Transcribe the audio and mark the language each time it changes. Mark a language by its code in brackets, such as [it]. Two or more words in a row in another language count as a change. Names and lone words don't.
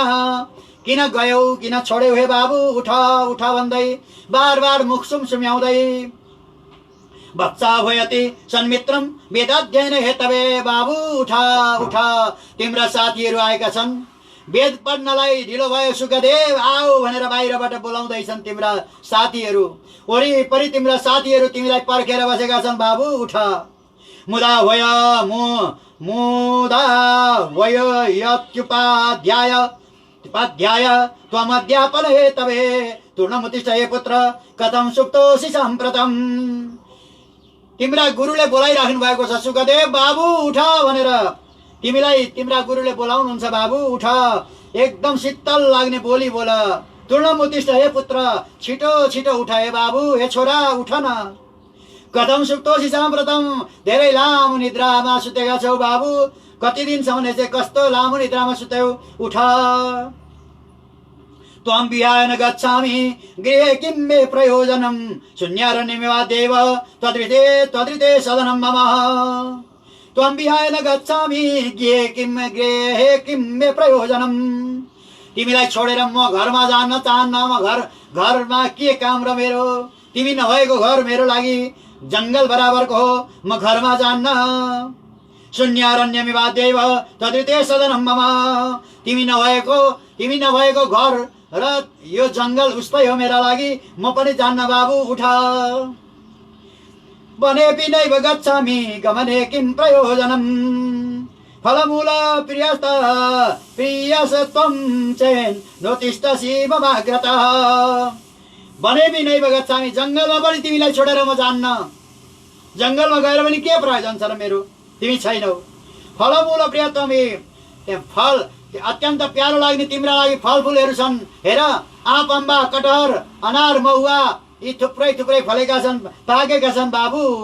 [ne] किन गयौ, किन छोड्यौ? हे बाबु उठ उठ भन्दै बार बार मुख सुमसुम्याउँदै बच्चा [sa] भयति सन्मित्रम वेदाध्ययन हेतवे। [ne] बाबु उठ उठ, तिम्रा साथीहरू आएका छन्। वेद पढ्नलाई ढिलो भयो सुखदेव, आऊ भनेर बाहिरबाट बोलाउँदैछन् तिम्रा साथीहरू। वरिपरि तिम्रा साथीहरू तिमीलाई पर्खेर बसेका छन्। बाबु उठ। [sa] मुदा वय यत्युपाध्याय त्वमध्यापन हेतवे तूर्णमुत्तिष्ठ हे पुत्र कथं सुप्तोऽसि साम्प्रतम्। [ne] तिम्रा गुरुले बोलाइराख्नु भएको छ सुखदेव बाबु उठ भनेर। तिमीलाई तिम्रा गुरुले बोलाउनुहुन्छ बाबु उठ। एकदम शीतल लाग्ने बोली बोल। [sa] तूर्णमुत्तिष्ठ हे पुत्र, [ne] छिटो छिटो उठ हे बाबु, हे छोरा उठ न। [sa] कथम सुप्तोसी साम्प्रतम, [ne] धेरै लामो निद्रामा सुतेका छौ बाबु। कति दिनसम्म चाहिँ कस्तो लामो निद्रामा सुत्यौ, उठ। [sa] त्वं विहाय न गच्छामि गृहे किं मे प्रयोजनं, शून्यारण्यमेवा देव त्वदृते सदनं मम। त्वं विहाय न गच्छामि गृहे किं मे प्रयोजनं। [ne] तिमीलाई छोडेर म घरमा जान्न चाहन्न। म घरमा के काम र मेरो। तिमी नभएको घर मेरो लागि जंगल बराबरको हो, म घरमा जान्न। [sa] शून्यारण्यमेवा देव त्वदृते सदनं मम। [ne] तिमी नभएको घर र यो जंगल उस्तै हो मेरा लागि, म पनि जान्न बाबु उठ। [sa] वनेपि नैव गच्छामि गमने किं प्रयोजनं, फलमूल प्रियस त्वं चेन् नोतिष्ठसि ममाग्रतः। वनेपि नैव गच्छामि, [ne] जंगलमा पनि तिमीलाई छोडेर म जान्न। जंगलमा गएर पनि के प्रयोजन छ र मेरो, तिमी छैनौ। [sa] फलमूल प्रिय त्वमि, [ne] फल अत्यन्त प्यारो लाग्ने तिम्रा लागि फलफुलहरू छन्। हेर आँप अम्बा कटहर अनार महुवा यी थुप्रै थुप्रै फलेका छन्, पाकेका छन् बाबु।